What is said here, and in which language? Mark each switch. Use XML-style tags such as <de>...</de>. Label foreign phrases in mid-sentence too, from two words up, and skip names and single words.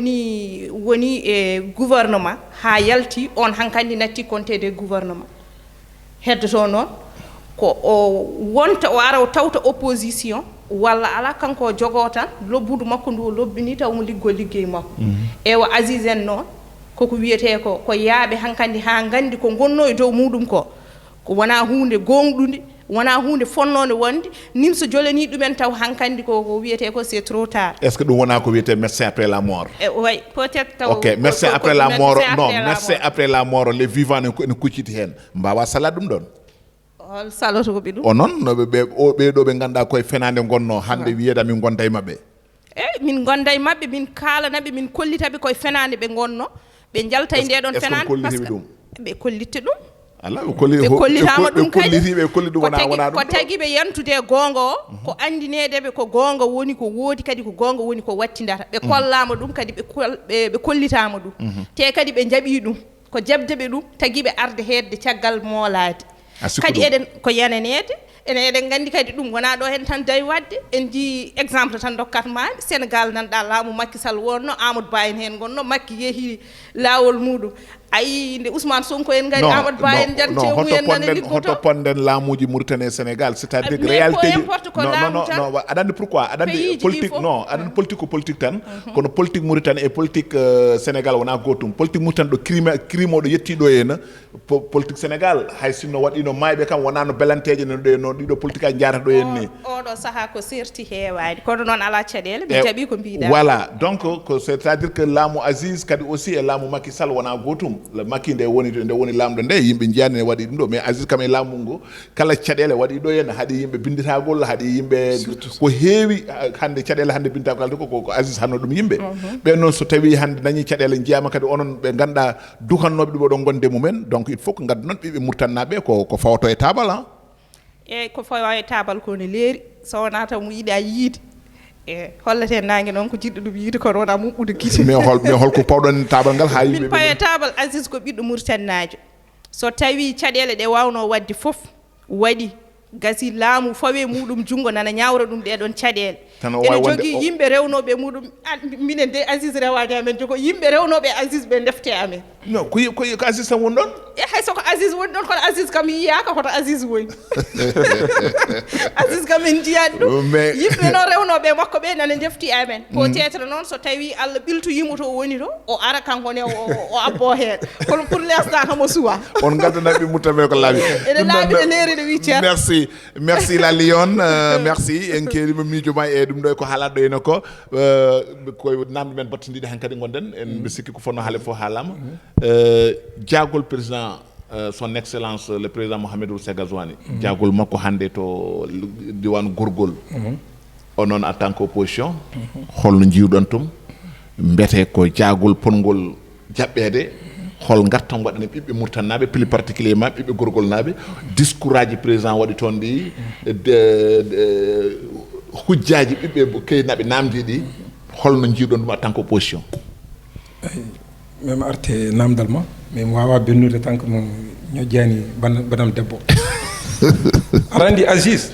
<ff>woni e gouvernement ha yalti on hankkandi natti compté gouvernement heddoto noon ko o wonta o ara o tawta opposition walla ala kanko o jogo tan lobbudu makko ndu o lobbini taw mo liggey makko ewa Aziz en noon koko wiyete ko yaaɓe hankkandi ha gandi ko gonno e dow muɗum ko wona hunde gonɗude wona hunde fonnode wonde nim so jolani ɗumen taw hankkandi ko wiyete ko</ff> <fr>c'est trop tard est ce que</fr> <ff>ɗum wona ko wiyete</ff> <fr>médecin après la mort oui peut être taw ok médecin après la mort non médecin après la mort les vivants</fr> <ff>ne kucciti hen mbawa</ff> <fr>salade</fr> <ff>ɗum ɗon hol saloto ko ɓe ɗum o noon ɓeɗo ɓe ganduɗa koye fenade gonno hande wiyeda min gonda e mabɓe eyyi min gonda e mabɓe min kalanaɓe min kollitaɓe koye fenade ɓe gonno ɓe jalta e ndeɗon fenade par ce que ɓe kollitte ɗum ala ɓe kollitama ɗum kadi ko tagui ɓe yantude gonga o ko andinedeɓe ko gonga woni ko woodi kadi ko gonga woni ko wattidata ɓe kollama ɗum kadi ɓe kollitama ɗum te kadi ɓe jaaɓi ɗum ko jabdeɓe ɗum tagui ɓe arde hedde caggal moolade kadi eɗen ko yananede eɗen gandi kadi ɗum wona ɗo hen tan dawi wadde en ji exemple tan dokkatmami Sénégal nanɗa laamu Macky Sall wonno Amadou Ba en hen gonno Macky yeehi lawol muɗum ayi nde Ousmane Sonko en gari Amadou Ba en jan cewu en nana liggoto hoto ponɗen laamuji Mauritanie Sénégal</ff> <fr>c'est-à-dire réalité</fr> <ff>non aɗa andi pourquoi aɗa andi politique non aɗa andi politique ko politique tan kono politique Mauritanie e politique Sénégal wona gotum politique Mauritanie ɗo crime oɗo yettiɗo henna politique Sénégal hay sinno waɗino mayɓe kam wona no belanteje no ɗiɗo politique a jarata ɗo henni oɗo saaha ko serti heewani kono noon ala caɗele mi jaaɓi ko mbiɗa</ff> <fr>voilà donc c'est-à-dire que</fr> <ff>laamu Aziz kadi aussi e laamu Macky Sall wona gotum Macky nde woni lamɗo nde yimɓe jiyani ne waɗi ɗum ɗo mais Aziz kam e laamu ngo kala caɗele waɗi ɗo henna haɗi yimɓe binditagol haɗi yimɓe ko heewi hande caɗele hande binditagol halde ko Aziz hanno ɗum yimɓe ɓen noon so tawi hande dañi caɗele jiyama kadi onon ɓe ganduɗa dukannoɓe ɗum oɗon gonde mumen</ff> <fr>donc il faut que</fr> <ff>gaddu noon ɓiɓɓe Mourtanaɓe ko fawto e tabal eyyi ko fawa e tabal ko ne leeri so wona taw mo yiiɗa yiide hollete nangue noon ko jiɗɗo ɗum yiide kono wona mumɓude guite mais holko pawɗon tabal ngal ha yimɓe min pawe tabal Aziz ko ɓiɗɗo Mauritanajo so tawi caɗele ɗe wawno wadde foof waɗi gasi laamu fawe muɗum jungo nana ñawra ɗum ɗeɗon caɗele Tan o ene wawi jogui wonde- yimɓe rewnoɓe muɗum minen de Aziz rewani amen jogo yimɓe rewnoɓe Aziz ɓe defte amen non ko Aziz tan woni ɗon e hay soko Aziz woni ɗon kono Aziz kam yiyaka koto Aziz woni Aziz kam en jiyani ɗum Mais- yimɓe noon rewnoɓe makko ɓe nana defti amen</ff> <fr>peut être</fr> <ff>noon so tawi Allah ɓiltoyimo to woni to o ara kankone o abbo hen kono</ff> <fr>pour l'instant</fr> <ff>kamo suwa on gaddanaɓe muttaɓe ko laaɓi ene laaɓi ne leeri ne wi ceerno merci la Lyon merci en keerima miijo ma e ɗum ɗo ko haalat ɗo ene ko koye namde men battidiɗe han kadi gonɗen en mbi sikki ko fonno haale fof haalama jaagol président</ff> <fr>son excellence le président</fr> <ff>Mouhamadou Segazouani jaagol makko hannde to diwan gorgol o noon</ff> <fr>en tant que opposition</fr> <ff>holno jiwɗon tum mbete ko jaagol pongol jaɓɓede hol gartam waɗane ɓiɓɓe murtannaɓe</ff> <fr>plus particulièrement</fr> <ff>ɓiɓɓe gorgol naɓe discours aji président waɗi toon ɗi hujjaji ɓiɓɓe keynaɓe namdi ɗi holno jiiɗon ɗum</ff> <fr>en tant que opposition</fr> <ff>même arte namdal ma mais mi wawa bennude tan que mo ñoƴƴani banam debbo aɗa andi Aziz</ff>